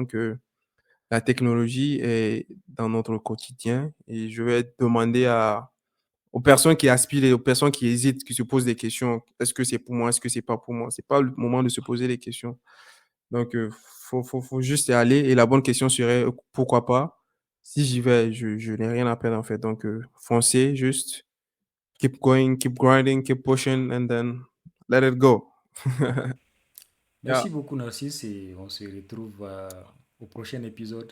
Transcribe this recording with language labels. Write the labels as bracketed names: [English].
[French] Donc, la technologie est dans notre quotidien et je vais demander aux personnes qui aspirent et aux personnes qui hésitent, qui se posent des questions. Est-ce que c'est pour moi? Est-ce que c'est pas pour moi? C'est pas le moment de se poser des questions. Donc, faut juste y aller. Et la bonne question serait, pourquoi pas? Si j'y vais, je n'ai rien à perdre, en fait. Donc, foncez, juste [English] keep going, keep grinding, keep pushing, and then let it go. Yeah. [French] Merci beaucoup, Narcisse, et on se retrouve au prochain épisode.